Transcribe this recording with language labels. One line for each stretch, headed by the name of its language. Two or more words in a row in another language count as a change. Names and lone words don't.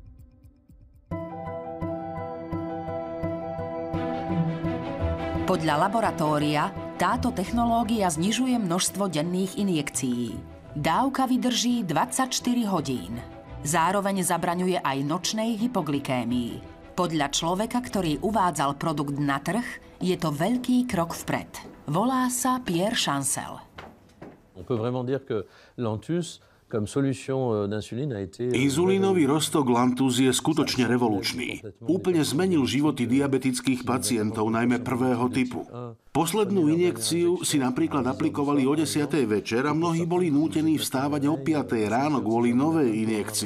Slovak: Podľa laboratória táto technológia znižuje množstvo denných injekcií. Dávka vydrží 24 hodín. Zároveň zabraňuje aj nočnej hypoglykémii. Podľa človeka, ktorý uvádzal produkt na trh, je to veľký krok vpred. Volá sa Pierre Chancel.
French: On peut vraiment dire que Lantus
Slovak: Inzulínový roztok Lantus je skutočne revolučný. Úplne zmenil životy diabetických pacientov, najmä prvého typu. Poslednú injekciu si napríklad aplikovali o 10. večer a mnohí boli nútení vstávať o 5. ráno kvôli novej injekcii.